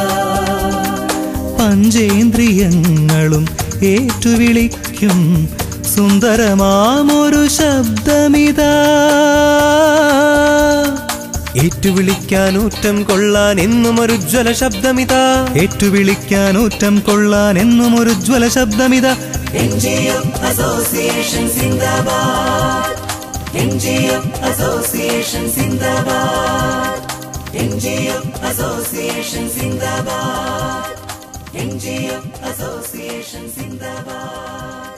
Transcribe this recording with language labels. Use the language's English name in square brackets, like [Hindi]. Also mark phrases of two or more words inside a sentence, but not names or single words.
[Malayalam] പഞ്ചേന്ദ്രിയങ്ങളും ഏറ്റുവിളിക്കും സുന്ദരമാമൊരു ശബ്ദമിതാ. ഏറ്റുവിളിക്കാനൂറ്റം കൊള്ളാൻ എന്നും ഒരു ജ്വല ശബ്ദമിതാ. ഏറ്റുവിളിക്കാനൂറ്റം കൊള്ളാൻ എന്നും ഒരു ജ്വല ശബ്ദമിതാ. [English] NGO Association Zindabad. NGO Association Zindabad. NGO Association Zindabad. NGO Association Zindabad.